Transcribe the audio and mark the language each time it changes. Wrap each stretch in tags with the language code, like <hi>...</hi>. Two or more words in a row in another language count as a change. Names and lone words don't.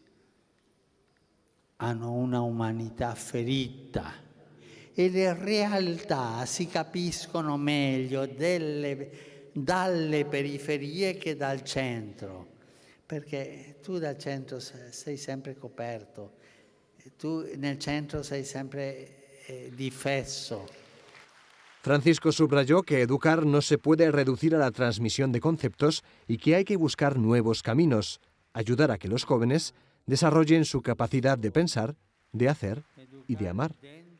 <it>Hanno una umanità ferita e le realtà si capiscono meglio dalle periferie che dal centro, perché tu dal centro sei sempre coperto, tu nel centro sei sempre difeso.</it> <es>Francisco subrayó que educar no se puede reducir a la transmisión de conceptos y que hay que buscar nuevos caminos, ayudar a que los jóvenes desarrollen su capacidad de pensar, de hacer y de amar.</es>